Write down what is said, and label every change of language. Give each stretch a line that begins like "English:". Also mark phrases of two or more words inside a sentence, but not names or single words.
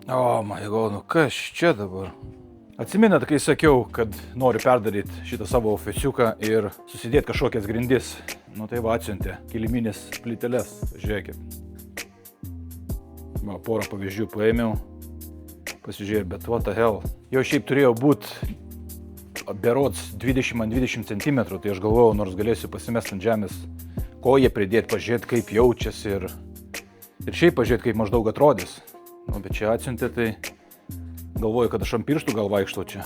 English: O, my god,
Lithuanian: nu kas čia dabar? Atsimenat, kai sakiau, kad noriu perdaryti šitą savo ofisiuką ir susidėti kažkokias grindis. Nu tai va, atsiuntė kiliminės plyteles, žiūrėkit. Va, porą pavyzdžių paėmiau, pasižiūrėjau, bet
English: what the hell.
Lithuanian: Jau šiaip turėjo būti berods 20x20 cm, tai aš galvojau, nors galėsiu pasimesti ant žemės koją pridėti, pažiūrėti, kaip jaučiasi ir šiaip pažiūrėti, kaip maždaug atrodys. Nu, bet čia atsiuntė, tai galvoju, kad aš ant pirštų gal vaikštau čia.